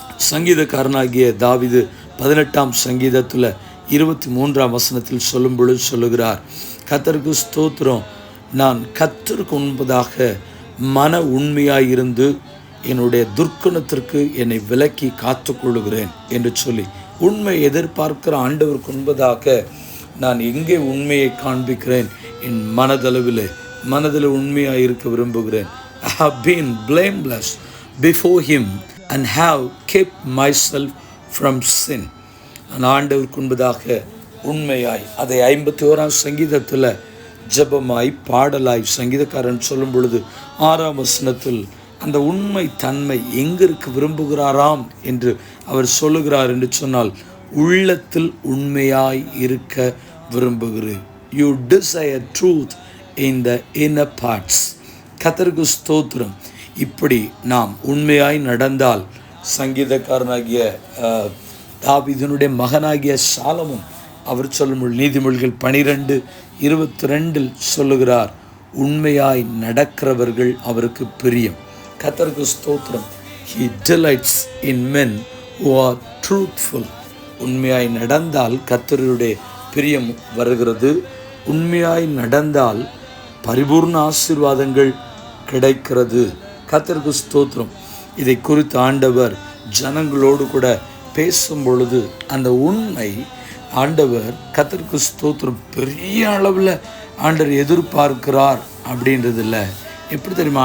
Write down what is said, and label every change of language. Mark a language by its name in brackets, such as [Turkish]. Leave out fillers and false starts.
[Tamil] சங்கீதக்காரனாகிய தாவீது 18ஆம் சங்கீதத்தில் 23ஆம் வசனத்தில் சொல்லும் பொழுது சொல்லுகிறார், கர்த்தருக்கு ஸ்தோத்திரம், நான் கர்த்தருக்கு முன்பதாக மன உண்மையாயிருந்து என்னுடைய துர்க்குணத்திற்கு என்னை விலக்கி காத்துக்கொள்ளுகிறேன் என்று சொல்லி, உண்மை எதிர்பார்க்கிற ஆண்டவருக்கு முன்பதாக நான் எங்கே உண்மையை காண்பிக்கிறேன்? என் மனதில் உண்மையாக இருக்க விரும்புகிறேன். [English] I have been blameless before him and have kept myself from sin. [Tamil] நான் ஆண்டவருக்கு முன்பதாக உண்மையாய், அதை 51ஆம் சங்கீதத்தில் ஜெபமாய் பாடலாய் சங்கீதக்காரன் சொல்லும் பொழுது 6ஆம் வசனத்தில் அந்த உண்மை தன்மை எங்கிருக்க விரும்புகிறாராம் என்று அவர் சொல்லுகிறார் என்று சொன்னால், உள்ளத்தில் உண்மையாய் இருக்க விரும்புகிறேன். [English] You desire truth in the inner parts. [Tamil] கர்த்தருக்கு ஸ்தோத்திரம். இப்படி நாம் உண்மையாய் நடந்தால், சங்கீதக்காரனாகிய தாவீதினுடைய மகனாகிய சாலமோன் அவர் சொல்லும் நீதிமொழிகள் 12:22 சொல்லுகிறார், உண்மையாய் நடக்கிறவர்கள் அவருக்கு பிரியம். கர்த்தருக்கு ஸ்தோத்திரம். [English] He delights in men who are truthful. [Tamil] உண்மையாய் நடந்தால் கர்த்தருடைய பிரியம் வருகிறது. உண்மையாய் நடந்தால் பரிபூர்ண ஆசீர்வாதங்கள் கிடைக்கிறது. கர்த்தருக்கு ஸ்தோத்திரம். இதை குறித்து ஆண்டவர் ஜனங்களோடு கூட பேசும் பொழுது அந்த உண்மை ஆண்டவர் கர்த்தருக்கு ஸ்தோத்திரம் பெரிய அளவில் ஆண்டவர் எதிர்பார்க்கிறார் அப்படின்றது இல்லை. எப்படி தெரியுமா?